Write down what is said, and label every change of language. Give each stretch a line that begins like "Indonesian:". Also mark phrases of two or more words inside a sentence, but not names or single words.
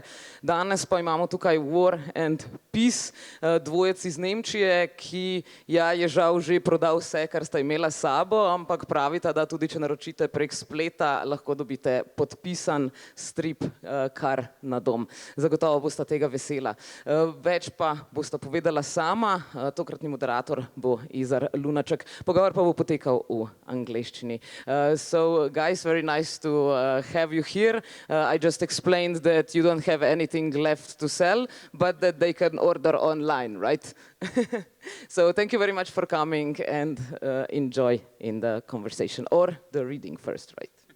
Slovenian: Danes pa imamo tukaj War and Peace, dvojec iz Nemčije, ki je žal že prodal vse, kar sta imela s sabo, ampak pravita, da tudi če naročite prek spleta, lahko dobite podpisan strip kar na dom. Zagotovo bosta tega vesela. Več pa bosta povedala sama, tokratni moderator bo Izar Lunaček. Pogovor pa bo potekal v angleščini.
English: So guys, very nice to have you here. I just explained that you don't have anything left to sell, but that they can order online, right? So thank you very much for coming and enjoy in the conversation or the reading first, right?